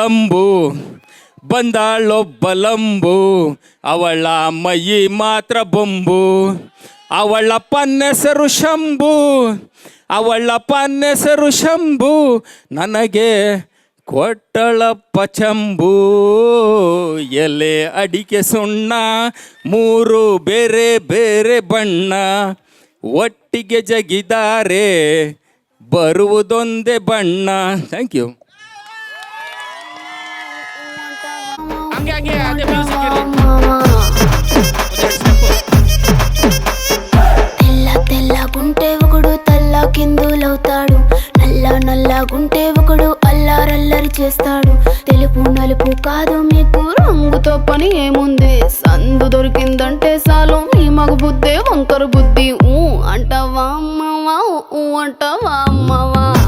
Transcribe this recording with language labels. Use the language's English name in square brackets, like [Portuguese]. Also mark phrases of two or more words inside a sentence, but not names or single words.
[Kannada] ಲಂಬು ಅವಳ ಮೈ ಮಾತ್ರ ಬೊಂಬು ಅವಳಪ್ಪನೆಸರು ಶಂಭು ನನಗೆ ಕೊಟ್ಟಳಪ್ಪ ಚಂಬು ಎಲೆ ಅಡಿಕೆ ಸುಣ್ಣ ಮೂರು ಬೇರೆ ಬೇರೆ ಬಣ್ಣ ಒಟ್ಟಿಗೆ ಜಗಿದಾರೆ ಬರುವುದೊಂದೇ ಬಣ್ಣ. [English] thank you. [Telugu] తెల్ల గుంటే ఒకడు తల్ల కిందులవుతాడు నల్ల గుంటే ఒకడు అల్లారల్లరి చేస్తాడు తెలుపు నలుపు కాదు మీకు రంగుతో పని ఏముంది సందు దొరికిందంటే చాలు మీ మగ బుద్ధే వంకర బుద్ధి ఊ అంటావా అమ్మవా ఊ అంటావా అమ్మవా